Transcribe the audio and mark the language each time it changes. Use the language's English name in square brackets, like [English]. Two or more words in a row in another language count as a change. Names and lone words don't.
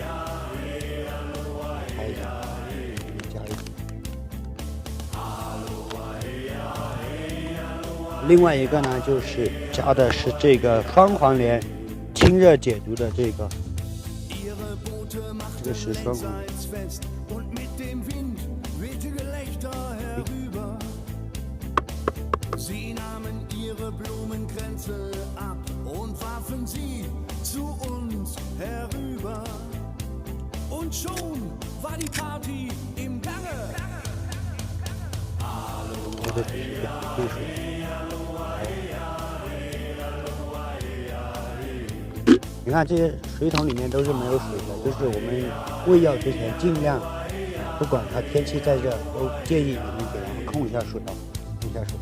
[Chinese] 加一个，另外一个呢，就是加的是这个双黄连清热解毒的这个是双黄连。 [German] Sie nahmen ihre Blumenkränze ab und warfen sie zu uns herüber. Und schon war die Party im Gange. [Chinese] 你看这些水桶里面都是没有水的，就是我们喂药之前尽量，不管它天气再热，都建议你们给它们控一下水啊，控一下水。